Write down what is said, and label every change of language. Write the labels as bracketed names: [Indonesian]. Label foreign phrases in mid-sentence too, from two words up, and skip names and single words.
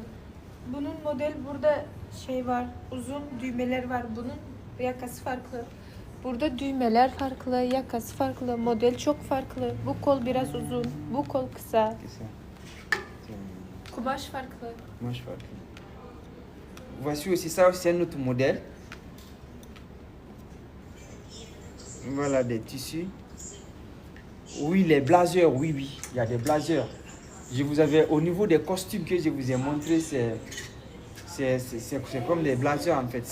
[Turkish] Bunun model burada şey var, uzun düğmeler var. Bunun yakası farklı. Burada düğmeler farklı, yakası farklı. Model çok farklı. Bu kol biraz uzun, bu kol kısa. Kısa. Tamam. Kumaş farklı. Kumaş farklı. [French] Voici aussi ça, c'est un autre modèle. Voilà des tissus. Oui, les blazers, oui, oui, il y a des blazers. Je vous avais, au niveau des costumes que je vous ai montré, c'est comme des blazers en fait.